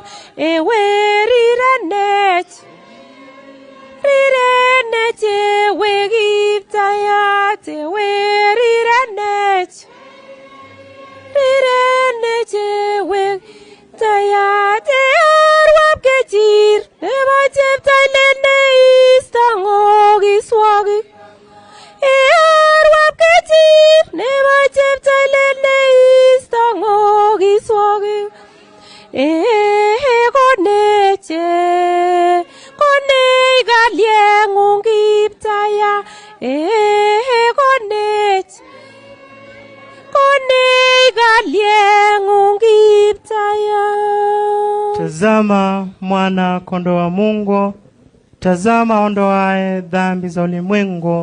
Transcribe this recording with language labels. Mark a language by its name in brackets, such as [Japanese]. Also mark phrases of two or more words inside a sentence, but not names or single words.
[Kalenjin] ewe rirenech ewe Kiptayat ewe rirenech ewe Kiptayat arwab kechir nebo cheptailel neisto ng'okiswokik arwab kechir nebo cheptailel neisto ng'okiswokik konech kalyeng'ung Kiptayat konech kalyeng'ung Kiptayat. [Swahili] Tazama mwana kondoo wa Mungu, tazama ondoaye dhambi za ulimwengu.